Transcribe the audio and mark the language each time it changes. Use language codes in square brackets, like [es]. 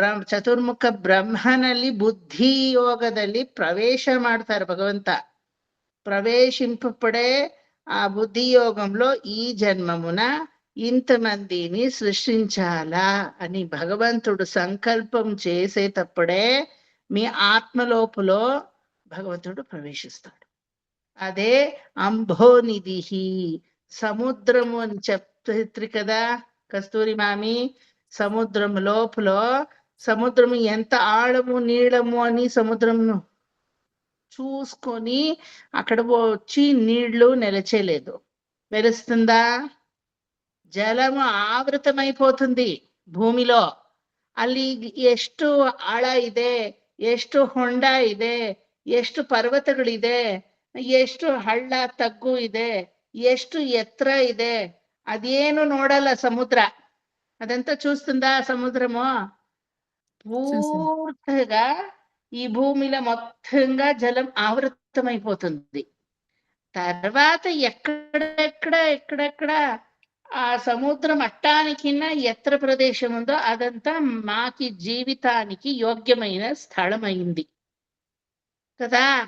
[kn] ಚತುರ್ಮುಖ ಬ್ರಹ್ಮನಲ್ಲಿ ಬುದ್ಧಿ ಯೋಗದಲ್ಲಿ ಪ್ರವೇಶ ಮಾಡ್ತಾರೆ ಭಗವಂತ. [te] ప్రవేశింపబడే ఆ బుద్ధి యోగంలో ఈ జన్మమున ఇంతమందిని సృష్టించాలా అని భగవంతుడు సంకల్పం చేసేటప్పుడే మీ ఆత్మలోపులో భగవంతుడు ప్రవేశిస్తాడు. అదే అంబోనిధి, సముద్రము అని చెప్తారు కదా కస్తూరి మామి. సముద్రం లోపల, సముద్రము ఎంత ఆഴము నీళము అని సముద్రము చూసుకొని అక్కడ వచ్చి నీళ్లు నిలచేలేదు. మెరుస్తుందా? జలము ఆవృతమైపోతుంది భూమిలో. [kn] ಅಲ್ಲಿ ಎಷ್ಟು ಆಳ ಇದೆ, ಎಷ್ಟು ಹೊಂಡ ಇದೆ, ಎಷ್ಟು ಪರ್ವತಗಳಿದೆ, ಎಷ್ಟು ಹಳ್ಳ ತಗ್ಗು ಇದೆ, ಎಷ್ಟು ಎತ್ತರ ಇದೆ, ಅದೇನು ನೋಡಲ್ಲ ಸಮುದ್ರ. [te] అదంతా చూస్తుందా సముద్రము? పూర్తిగా ఈ భూమిలో మొత్తంగా జలం ఆవృతమైపోతుంది. తర్వాత ఎక్కడెక్కడ ఆ సముద్ర మట్టానికిన్న ఎత్తర ప్రదేశం ఉందో అదంతా మాకి జీవితానికి యోగ్యమైన స్థలమైంది కదా.